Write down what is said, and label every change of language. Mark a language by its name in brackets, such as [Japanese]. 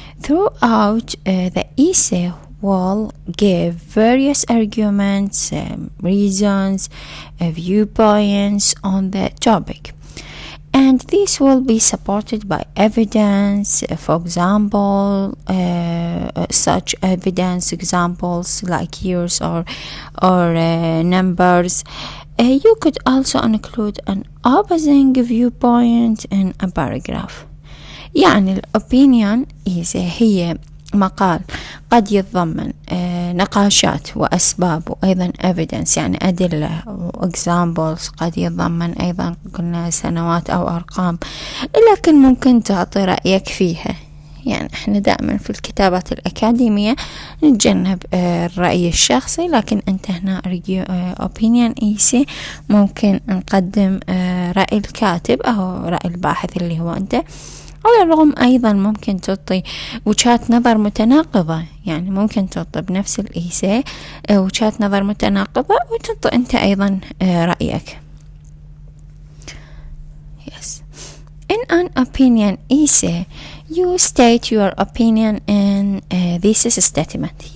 [English] Throughout the essay will give various arguments, reasons, viewpoints on the topic, and this will be supported by evidence. For example, such evidence examples like years or numbers. You could also include an opposing viewpoint in a paragraph. [Arabic] يعني الopinion هي مقال قد يتضمن نقاشات وأسباب وأيضا evidence، يعني أدلة examples، قد يتضمن أيضا قلنا سنوات أو أرقام، لكن ممكن تعطي رأيك فيها. يعني احنا دائما في الكتابات الأكاديمية نتجنب الرأي الشخصي، لكن انت هنا opinion essay ممكن نقدم رأي الكاتب أو رأي الباحث اللي هو أنت. على الرغم أيضا ممكن تعطي وجهات نظر متناقضة، يعني ممكن تعطي بنفس الإيساي وجهات نظر متناقضة وتعطي أنت أيضا رأيك. [English] Yes. In an opinion essay, you state your opinion in thesis statement.